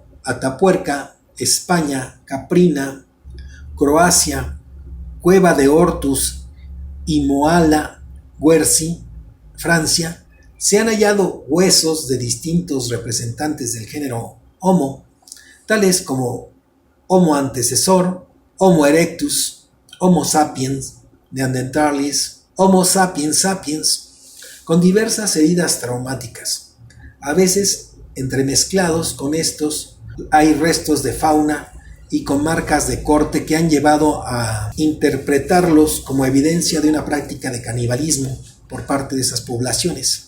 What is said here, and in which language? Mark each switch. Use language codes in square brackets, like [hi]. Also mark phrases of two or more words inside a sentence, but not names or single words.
[es] Atapuerca, España, Caprina, Croacia, Cueva de Hortus y Moala Guerci, Francia, se han hallado huesos de distintos representantes del género Homo, tales como Homo antecesor, Homo erectus, Homo sapiens, Neanderthalis, Homo sapiens sapiens, con diversas heridas traumáticas. A veces, entremezclados con estos, hay restos de fauna y con marcas de corte que han llevado a interpretarlos como evidencia de una práctica de canibalismo por parte de esas poblaciones.